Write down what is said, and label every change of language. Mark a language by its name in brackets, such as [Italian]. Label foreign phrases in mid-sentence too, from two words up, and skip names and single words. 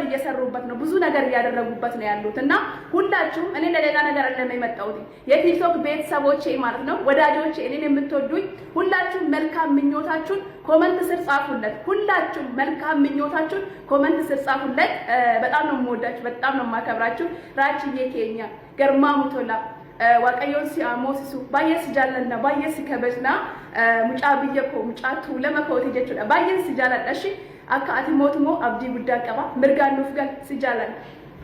[Amharic] እየሰሩበት ነው። ብዙ ነገር እያደረጉበት ነው ያሉትና ሁላችሁም እኔ ለሌላ ነገር አይደለም የመጣሁት የቲክቶክ ቤተሰቦቼ ማለት ነው ወዳጆቼ እኔን የምትወዱኝ ሁላችሁም መልካም ምኞታችሁን ኮሜንት ስር ጻፉለት። ሁላችሁም መልካም ምኞታችሁን ኮሜንት ስር ጻፉለት። በጣም ነው የምወዳችሁ፣ በጣም ነው የማከብራችሁ። ራችዬ ኬኛ ገርማ ሙቶላ [Oromo] waaqayyoon si amoosisu baay'ee si jaalladha, baay'ee si kabajna. Mucaa biyya koo mucaa tuulama kooti jechuudha. Baay'ee si jaalladha. Akka ati mootummoo abdii guddaa qaba. Mirgaan nuuf gal si jaalladha.